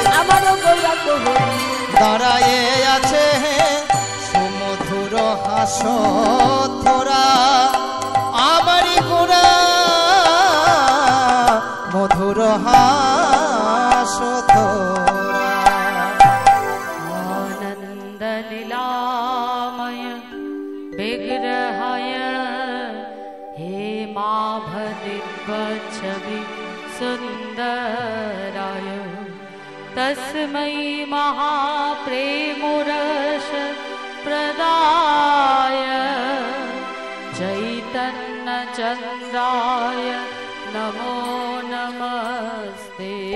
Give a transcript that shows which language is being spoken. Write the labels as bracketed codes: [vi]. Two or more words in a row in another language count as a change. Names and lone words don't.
[bn] আমার গৌরাঙ্গ দাঁড়ায়ে আছে সুমধুর হাস থোরা আমারি গোরা মধুর হাস থোরা [sa] आनंद लीलामय विग्रहाय हेमाभदिव्यच्छवि सुन्दराय तस्मै महाप्रेमुरस प्रदाय चैतन्यचन्द्राय नमो नमस्ते